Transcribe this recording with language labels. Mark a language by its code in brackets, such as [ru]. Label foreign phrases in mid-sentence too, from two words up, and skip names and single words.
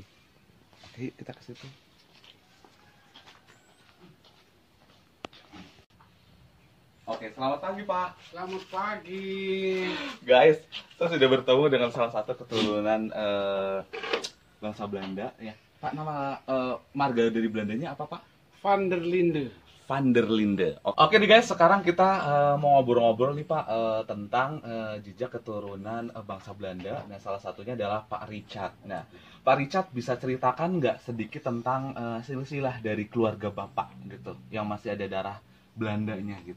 [id] Oke, kita ke situ. Oke, selamat pagi Pak. Selamat pagi. Guys, saya sudah bertemu dengan salah satu keturunan bangsa Belanda ya. Pak, nama marga dari Belandanya apa Pak? Van der Linde. Van der Linde. Oke nih guys, sekarang kita mau ngobrol-ngobrol nih Pak tentang jejak keturunan bangsa Belanda. Nah, salah satunya adalah Pak Richard. Nah, Pak Richard bisa ceritakan nggak sedikit tentang silsilah dari keluarga Bapak gitu, yang masih ada darah Belandanya gitu?